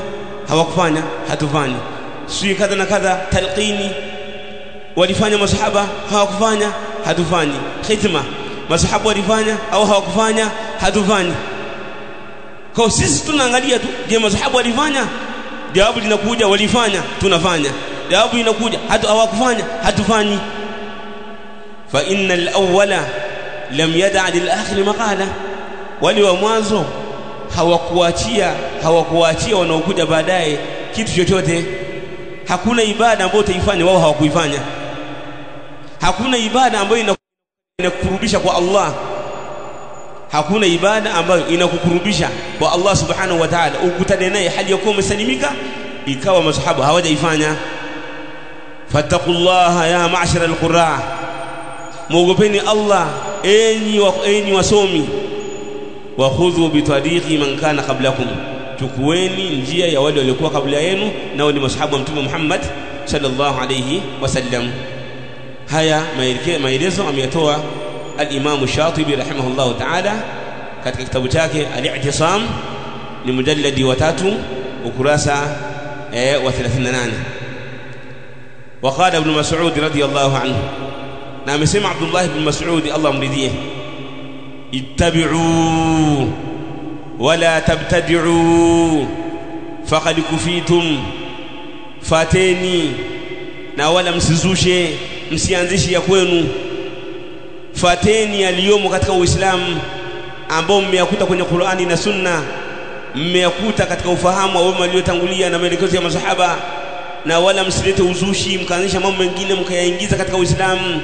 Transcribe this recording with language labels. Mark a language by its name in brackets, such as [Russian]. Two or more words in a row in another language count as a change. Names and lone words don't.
[Swahili] Hawakufanya, hatufanyi. Sio kadha na kadha, talqini walifanya masahaba? Hawakufanya, hatufanyi. Khitma masahabu walifanya au hawakufanya? Hatufanyi. Kwa sisi tunaangalia tu, je, masahabu walifanya? Jawabu linakuja walifanya, tunafanya. Jawabu linakuja hawakufanya, hatufanyi. [Arabic] Fa innal awwala lam yad'a lil akhir maqala, [Swahili] wali wa mwanzo hawakuachia wanaokuja baadaye kitu chochote. Hakuna ibada ambayo utaifanya wao hawakuifanya. Hakuna ibada ambayo inakukurubisha kwa Allah. Hakuna ibada ambayo inakukurubisha kwa Allah [Arabic] subhanahu wa ta'ala [Swahili] ukutane naye hali yako umesalimika ikawa masahaba hawajaifanya. [Arabic] Fattaqullaha ya ma'shara al-qurra, [Swahili] muogopeni Allah enyi wasomi. [Arabic] Wa khudhu bi tariqi man kana qablakum, [Swahili] chukueni njia ya wale waliokuwa kabla yenu, nao ni masahaba wa Mtume Muhammad [Arabic] sallallahu alayhi wasallam. [Swahili] Haya maelezo ameyatoa al-Imam Shatibi [Arabic] rahimahullah ta'ala [Swahili] katika kitabu chake Al-I'tisam, ni mujalladi wa 3 ukurasa wa 38. [Arabic] وقال ابن مسعود رضي الله عنه، نعم سمع عبد الله بن مسعود الله مرضيه، اتبعوا ولا تبتدعوا فقد كفيتم، [Swahili] fateni na wala msizushe, msianzishi ya kwenu. Fateni yaliyomo katika Uislamu ambao mmeyakuta kwenye Qur'ani na Sunna, mmeyakuta katika ufahamu wa wema waliotangulia na maelekezo ya masahaba, na wala msilete uzushi mkaanzisha mambo mengine mkayaingiza katika Uislamu.